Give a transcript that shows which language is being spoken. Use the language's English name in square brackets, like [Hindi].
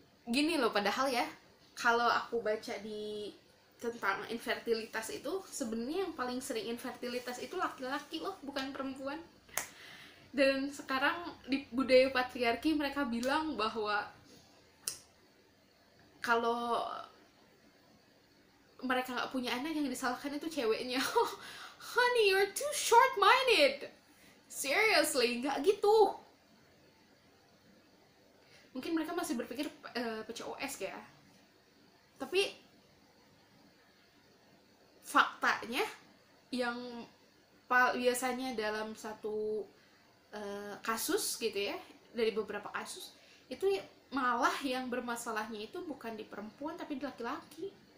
[Indonesian] Gini loh, padahal ya, kalau aku baca di tentang infertilitas itu, sebenarnya yang paling sering infertilitas itu laki-laki loh, bukan perempuan. Dan sekarang di budaya patriarki mereka bilang bahwa kalau mereka nggak punya anak, yang disalahkan itu ceweknya. [English] Honey, you're too short-minded. [Indonesian] Seriously, nggak gitu. Mungkin mereka masih berpikir PCOS ya. Tapi faktanya yang biasanya dalam satu kasus gitu ya, dari beberapa kasus itu malah yang bermasalahnya itu bukan di perempuan tapi di laki-laki.